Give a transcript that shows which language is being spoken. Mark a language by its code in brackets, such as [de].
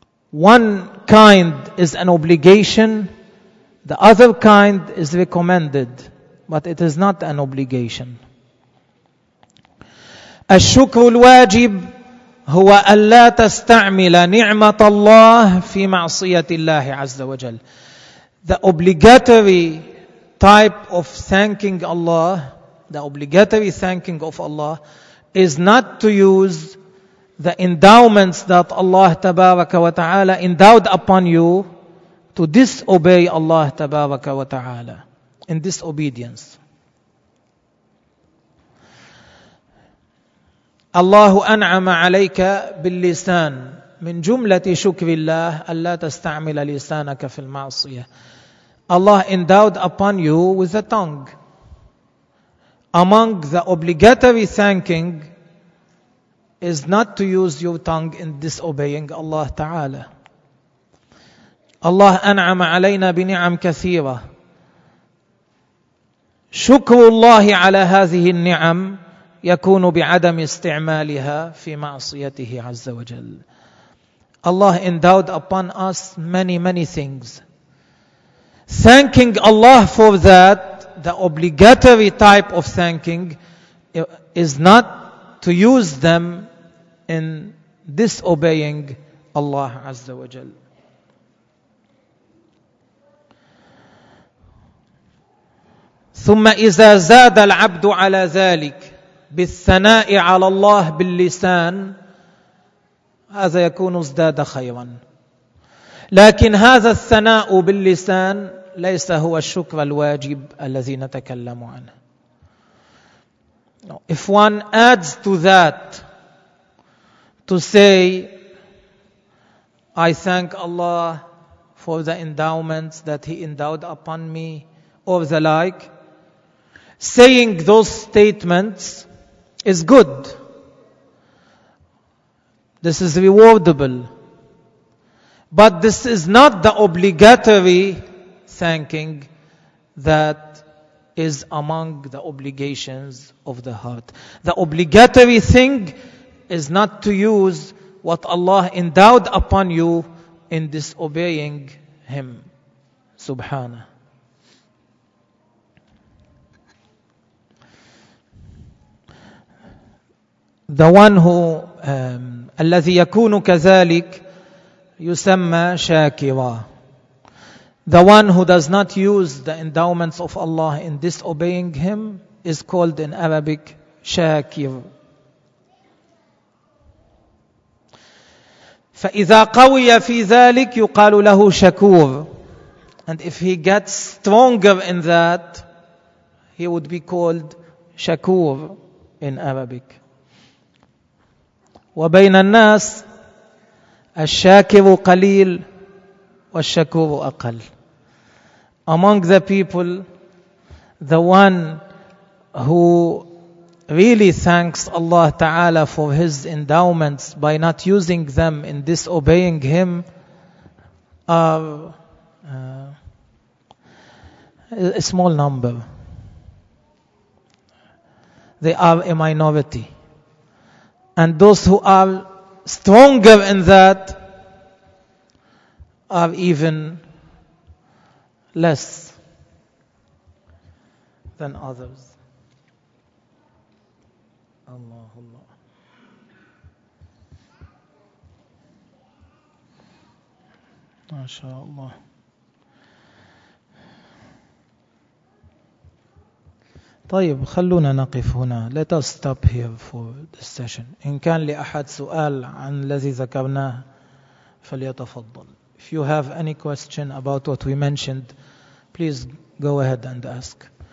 [en] One kind is an obligation, the other kind is recommended, but it is not an obligation. [ar] الشكر الواجب هو ألا تستعمل نعمة الله في معصية الله عز وجل. [en] The obligatory type of thanking Allah, the obligatory thanking of Allah, is not to use the endowments that Allah [ar] تبارك وتعالى [en] endowed upon you to disobey Allah تبارك وتعالى in disobedience. [ar] الله أنعم عليك باللسان. من جملة شكر الله ألا تستعمل لسانك في المعصية. [en] Allah endowed upon you with a tongue. Among the obligatory thanking is not to use your tongue in disobeying Allah تعالى. [ar] الله أنعم علينا بنعم كثيرة. شكر الله على هذه النعم يكون بعدم استعمالها في معصيته عز وجل. [en] Allah endowed upon us many many things. Thanking Allah for that, the obligatory type of thanking, is not to use them in disobeying Allah [ar] عز وجل. ثم إذا زاد العبد على ذلك بالثناء على الله باللسان هذا يكون ازداد خيرا. لكن هذا الثناء باللسان ليس هو الشكر الواجب الذي نتكلم عنه. [en] If one adds to that to say I thank Allah for the endowments that he endowed upon me or the like, saying those statements is good. This is rewardable. But this is not the obligatory thanking that is among the obligations of the heart. The obligatory thing is not to use what Allah endowed upon you in disobeying Him. [ar] Subhanahu. ذوانه الذي يكون كذلك يسمى شاكرا. [en] The one who does not use the endowments of Allah in disobeying Him is called in Arabic شاكر. [ar] فإذا قوي في ذلك يقال له شكور. [en] And if he gets stronger in that, he would be called شكور in Arabic. [ar] وبين الناس الشاكر قليل والشكور أقل. [en] Among the people, the one who really thanks Allah Ta'ala for his endowments by not using them in disobeying him are a small number. They are a minority. And those who are stronger in that are even less than others. [ar] Allahumma. MashaAllah. طيب خلونا نقف هنا. [en] Let us stop here for the session. [ar] إن كان لأحد سؤال عن الذي ذكرناه فليتفضل. [en] If you have any question about what we mentioned, please go ahead and ask.